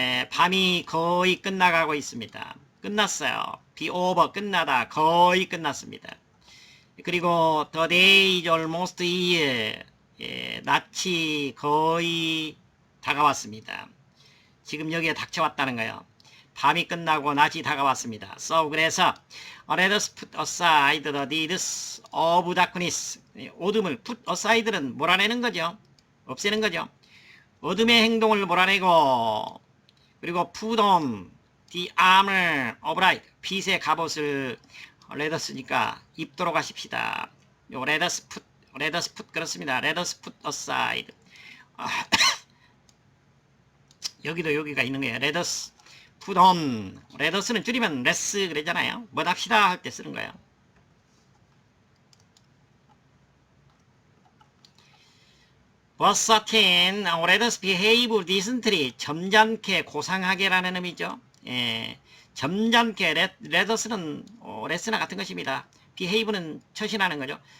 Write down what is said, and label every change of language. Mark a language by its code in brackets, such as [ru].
[ko] 밤이 거의 끝나가고 있습니다. 끝났어요. [en] be over, [ko] 끝나다, 거의 끝났습니다. 그리고 [en] the day is almost here. [ko] 낮이 거의 다가왔습니다. 지금 여기에 닥쳐왔다는 거예요. 밤이 끝나고 낮이 다가왔습니다. [en] So [ko] 그래서 [en] let us put aside the deeds of darkness. [ko] 어둠을 put aside는 몰아내는 거죠. 없애는 거죠. 어둠의 행동을 몰아내고, 그리고 [en] put on the armor of light, [ko] 빛의 갑옷을 let us니까 입도록 하십시다. [en] 요 let us put [ko] 그렇습니다. [en] let us put aside. [ko] 여기도 여기가 있는 거예요. [en] let us put on. [ko] let us는 줄이면 let's 그러잖아요. 뭐 합시다 할 때 쓰는 거예요. [en] Verse 13, let us behave decently. [ko] 점잖게, 고상하게라는 의미죠. 점잖게, let us는 let's나 같은 것입니다. behave는 처신하는 거죠.